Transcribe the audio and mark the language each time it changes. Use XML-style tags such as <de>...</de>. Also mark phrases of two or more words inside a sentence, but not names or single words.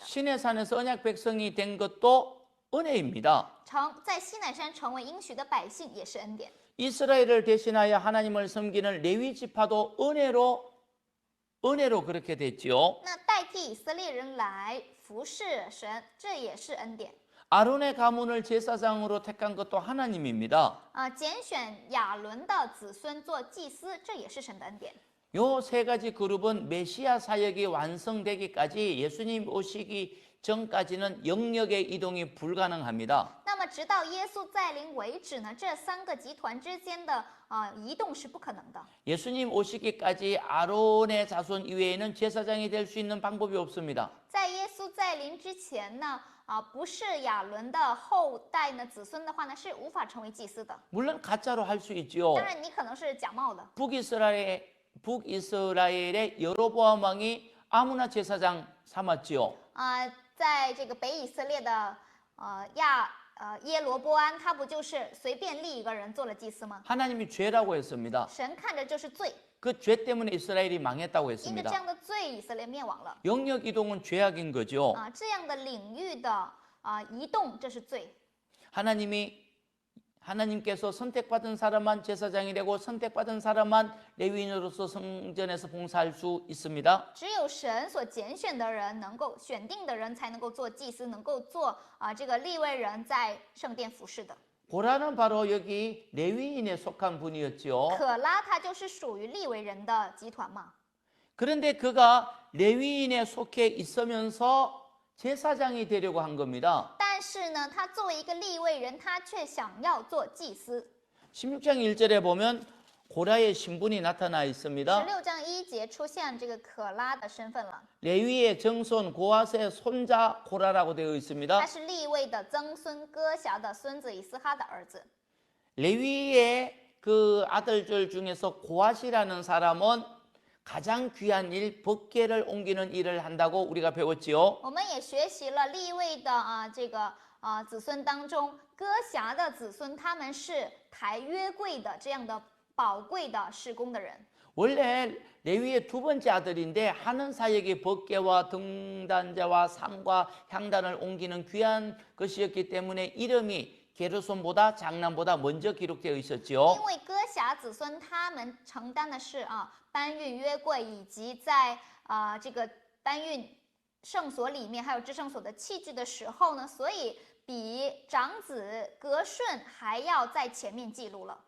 <ko>신의 산에서 언약 백성이 된 것도 은혜입니다.</ko> <zh>在西乃山成为应许的百姓也是恩典。</zh> <ko>이스라엘을 대신하여 하나님을 섬기는 레위 지파도 은혜로 그렇게 됐지요.</ko> <zh>那代替以色列人来服侍神，这也是恩典。</zh> <ko>아론의 가문을 제사장으로 택한 것도 하나님입니다.</ko> <zh>拣选亚伦的子孙做祭司，这也是神的恩典。</zh> <ko>요 세 가지 그룹은 메시아 사역이 완성되기까지 예수님 오시기 전까지는 영역의 이동이 불가능합니다.</ko> <zh>那么直到耶稣再临为止呢，这3个集团之间的移动是不可能的。</zh> <ko>예수님 오시기까지 아론의 자손 이외에는 제사장이 될 수 있는 방법이 없습니다.</ko> <zh>在耶稣再临之前呢，不是亚伦的后代呢子孙的话呢，是无法成为祭司的。</zh> <ko>물론 가짜로 할 수 있죠.</ko> <zh>当然，你可能是假冒的。</zh> <ko>북이스라엘의 여로보암 왕이 아무나 제사장 삼았지요.</ko> <zh>在这个北以色列的耶罗波安，他不就是随便立一个人做了祭司吗？</zh> <ko>하나님이 죄라고 했습니다.</ko> <zh>神看着就是罪，</zh> <ko>그 죄 때문에 이스라엘이 망했다고</ko> <zh>因着这</zh> <ko>했습니다.</ko> <zh>样的罪，以色列灭亡了。</zh> <ko>영역 이동은 죄악인 거죠.</ko> <zh>这样的领域的移动，这是罪。</zh> <ko>하나님께서 선택받은 사람만 제사장이 되고 선택받은 사람만 레위인으로서 성전에서 봉사할 수 있습니다.</ko> <zh>只有神所拣选的人，选定的人才能够做祭司，能够做这个利未人在圣殿服侍的。</zh> <ko>고라는 바로 여기 레위인에 속한 분이었죠.</ko> <zh>可拉他就是属于利未人的集团嘛。</zh> <ko>그런데 그가 레위인에 속해 있으면서 제사장이 되려고 한 겁니다.</ko> <zh>但是呢，他作为一个利未人，他却想要做祭司。</zh> <ko>16장 1절에 보면 고라의 신분이 나타나 있습니다.</ko> <zh>16 章1节出现这个可拉的身份了，</zh> <ko>레위의 정손 고핫의 손자 고라라고 되어</ko> <zh>他</zh> <ko>있습니다.</ko> <zh>是利未的曾孙哥辖的孙子以斯哈的儿子。</zh> <ko>레위의 그 아들들 중에서 고핫이라는 사람은 가장 귀한 일, 법궤를 옮기는 일을 한다고 우리가 배웠지요.</ko> <zh>我们也学习了立位的子孙当中，歌辖的子孙他们是抬约柜的这样的宝贵的事工的人。</zh> <ko>원래 레위의 두 번째 아들인데 하는 사역이 법궤와 등단자와 상과 향단을 옮기는 귀한 것이었기 때문에 이름이 게르손보다 장남보다 먼저 기록되어 있었지요.</ko> <zh>因为歌辖子孙他们承担的是搬运约柜，以及在这个搬运圣所里面还有至圣所的器具的时候呢，所以比长子格顺还要在前面记录了。</zh>